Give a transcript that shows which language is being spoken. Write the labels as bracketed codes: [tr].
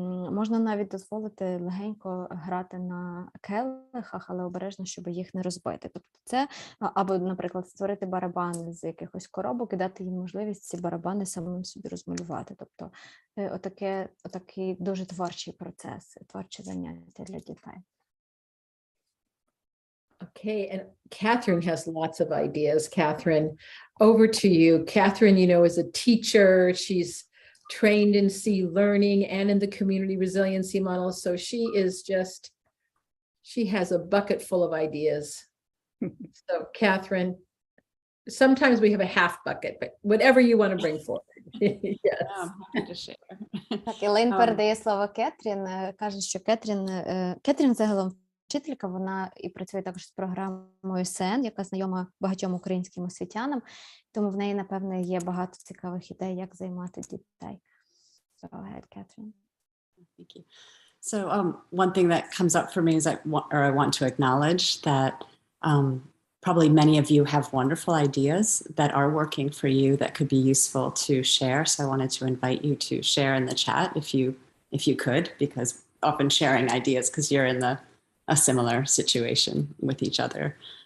[uk] Можна навіть дозволити легенько грати на келихах, але обережно, щоб їх не розбити. Тобто це, або, наприклад, створити барабани з якихось коробок і дати їм можливість ці барабани самим собі розмалювати. Тобто отакий дуже творчий процес, творче заняття для дітей. [en] Okay, and Catherine has lots of ideas. Catherine, over to you. Catherine, you know, is a teacher. She's trained in C learning and in the community resiliency model. So she has a bucket full of ideas. So Catherine, sometimes we have a half bucket, but whatever you want to bring forward. Yes. I'm happy to share. [uk] Так, Елейн передає слово Кетрін, каже, що Кетрін загалом вчителька, вона і працює також з програмою СН, яка знайома багатьом українським освітянам, тому в неї, напевне, є багато цікавих ідей, як займати дітей. [en] So go ahead, Catherine. Thank you. So one thing that comes up for me is I want to acknowledge that probably many of you have wonderful ideas that are working for you that could be useful to share. So I wanted to invite you to share in the chat if you could, because often sharing ideas because you're in a similar situation with each other.